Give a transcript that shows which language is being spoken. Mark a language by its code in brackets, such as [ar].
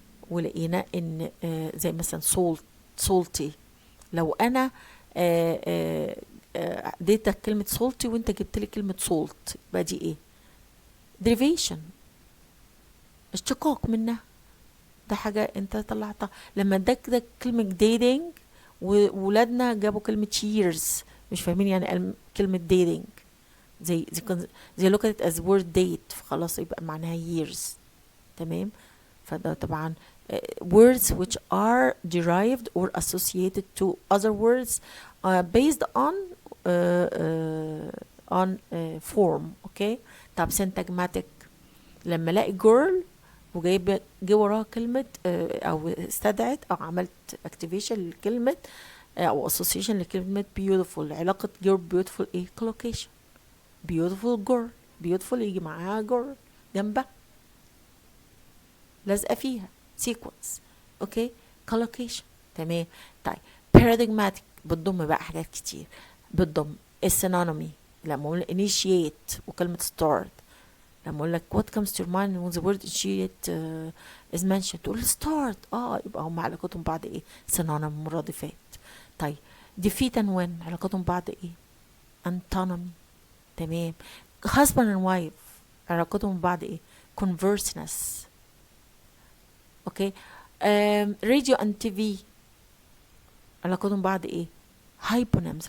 [ar] ولقينا ان زي مثلا salty، لو انا اديتك كلمه salty وانت جبت لي كلمه salt يبقى دي ايه؟ derivation، اشتقاق منها، ده حاجه انت طلعتها. لما اداك كلمه dating وولادنا جابوا كلمه years مش فاهمين يعني كلمه dating، زي [en] look at it as word date [ar] فخلاص يبقى معناها years. تمام. فده طبعا [en] words which are derived or associated to other words based on form. Okay. [ar] طب syntagmatic، لما الاقي girl وجايب جه وراها كلمه او استدعت او عملت activation لكلمه او association لكلمه beautiful، علاقه girl beautiful ايه؟ collocation. [en] beautiful girl، beautiful [ar] يجي معاها girl جنبها لازقه فيها [en] sequence. Okay. collocation. تمام. [ar] طيب paradigmatic بتضم بقى حاجات كتير، بتضم السينونيمي لما اقول initiate وكلمه start، لما اقول لك [en] what comes to your mind when the word initiate is mentioned [ar] تقول start، يبقى هم علاقتهم بعض ايه؟ synonym مرادفات. طيب defeat and win علاقتهم بعض ايه؟ antonymy. تمام. husband and wife علاقتهم بعض ايه؟ converseness. [en] Okay. [ar] radio and TV علاقتهم بعض ايه؟ hyponyms.